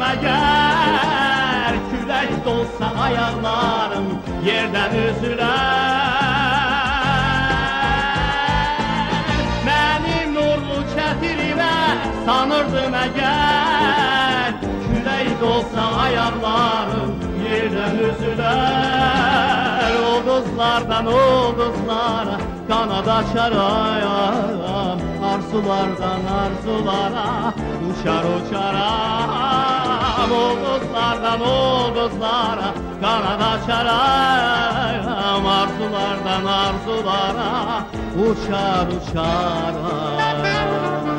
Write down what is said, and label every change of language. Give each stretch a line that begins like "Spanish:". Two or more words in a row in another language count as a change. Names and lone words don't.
Turkish: eğer, külək dolsa ayaklarım yerden üzüler. Benim nurlu çətirime sanırdım eğer, külək dolsa ayaklarım yerden üzüler.
Azerbaijani: Ulduzlardan ulduzlara kanat açaram, arzulardan arzulara uçar uçaram. Ulduzlardan ulduzlara kanat açaram, arzulardan arzulara uçar uçaram.